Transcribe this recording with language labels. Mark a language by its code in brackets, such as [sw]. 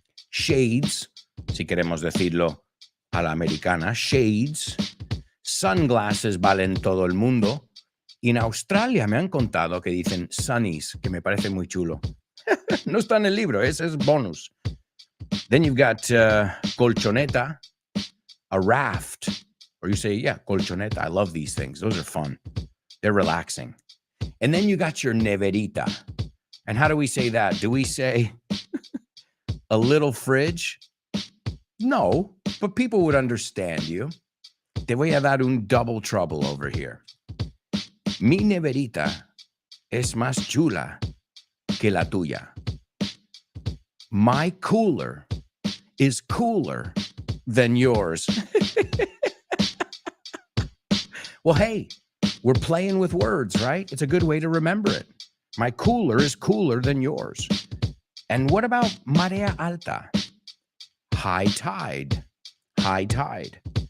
[es] Shades, si queremos decirlo a la americana. Shades. Sunglasses valen todo el mundo. Y en Australia me han contado que dicen sunnies, que me parece muy chulo. No está en el libro, ese es bonus. [en] Then you've got colchoneta, a raft. Or you say, yeah, colchoneta. I love these things. Those are fun. They're relaxing. And then you got your neverita. And how do we say that? Do we say a little fridge? No, but people would understand you. [es] Te voy a dar un [en] double trouble over here. [es] Mi neverita es más chula que la tuya. [en] My cooler is cooler than yours. Well, hey, we're playing with words, right? It's a good way to remember it. My cooler is cooler than yours. And what about marea alta? High tide. High tide.